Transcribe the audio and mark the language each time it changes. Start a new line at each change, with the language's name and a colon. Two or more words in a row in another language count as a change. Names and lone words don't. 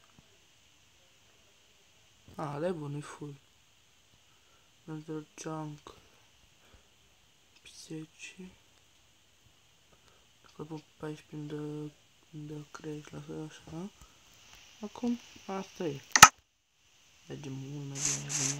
Romanian: ăla e bun, e full.
English: Another junk. 10.
Romanian: Dacă pun 14 îmi dă crash la fel așa. Acum asta e. Merge mult mai bine.